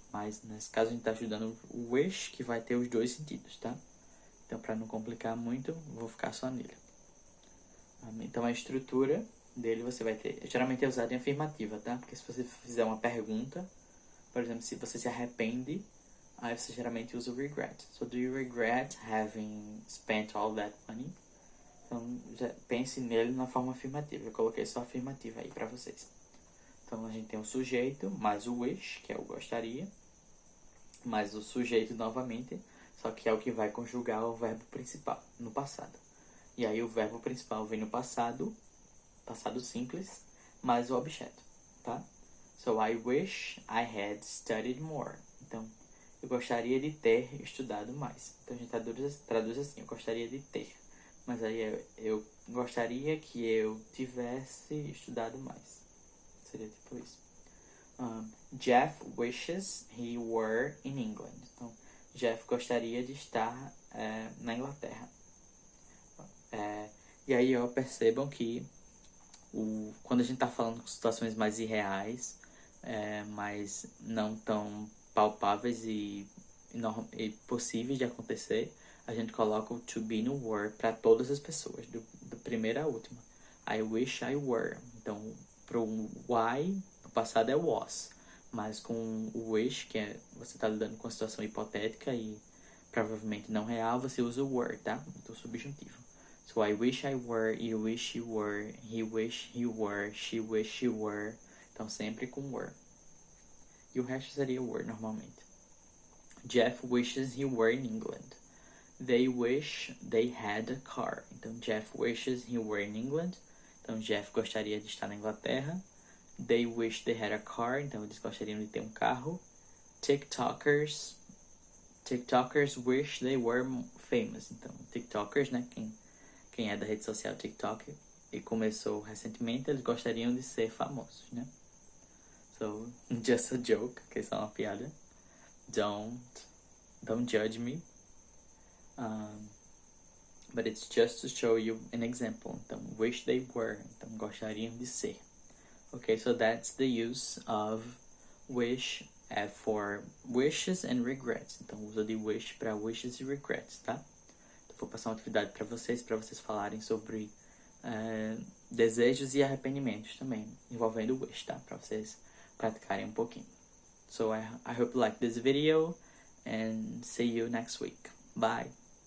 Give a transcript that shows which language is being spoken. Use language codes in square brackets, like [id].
[pt] Mas nesse caso a gente está estudando o wish, que vai ter os dois sentidos, tá? Então, para não complicar muito, vou ficar só nele. Então, a estrutura dele você vai ter... Geralmente é usado em afirmativa, tá? Porque se você fizer uma pergunta, por exemplo, se você se arrepende, aí você geralmente usa o regret. [en] So, do you regret having spent all that money? [pt] Então, já pense nele na forma afirmativa. Eu coloquei só afirmativa aí para vocês. Então, a gente tem o sujeito, mais o wish, que é o gostaria, mais o sujeito novamente, só que é o que vai conjugar o verbo principal, no passado. E aí, o verbo principal vem no passado simples, mais o objeto, tá? [en] So, I wish I had studied more. [pt] Então, eu gostaria de ter estudado mais. Então, a gente traduz assim, eu gostaria de ter. Mas aí, eu gostaria que eu tivesse estudado mais. Seria tipo isso. [en] Jeff wishes he were in England. [pt] Então, Jeff gostaria de estar na Inglaterra. E aí, ó, percebam que quando a gente está falando com situações mais irreais, mas não tão palpáveis e possíveis de acontecer, a gente coloca o to be no were para todas as pessoas, do primeiro à última. I wish I were. Então, pro why, no passado é was. Mas com o wish, que você está lidando com uma situação hipotética e provavelmente não real, você usa o were, tá? Então, subjuntivo. [en] So, I wish I were, you wish you were, he wish he were, she wish she were. Então, sempre com were. E o resto seria were normalmente. Jeff wishes he were in England. They wish they had a car. Então, Jeff wishes he were in England. [pt] Então, Jeff gostaria de estar na Inglaterra. They wish they had a car. Então, eles gostariam de ter um carro. [en] TikTokers wish they were famous. [pt] Então, TikTokers, né? Quem é da rede social TikTok e começou recentemente, eles gostariam de ser famosos, né? [en] So, just a joke, que é só uma piada. Don't judge me. But it's just to show you an example. Então, wish they were. Então, gostariam de ser. Okay, so that's the use of wish for wishes and regrets. [pt] Então, uso de wish para wishes e regrets, tá? Então, vou passar uma atividade para vocês falarem sobre desejos e arrependimentos também, envolvendo wish, tá? Para vocês praticarem um pouquinho. [en] So, I hope you like this video and see you next week. Bye!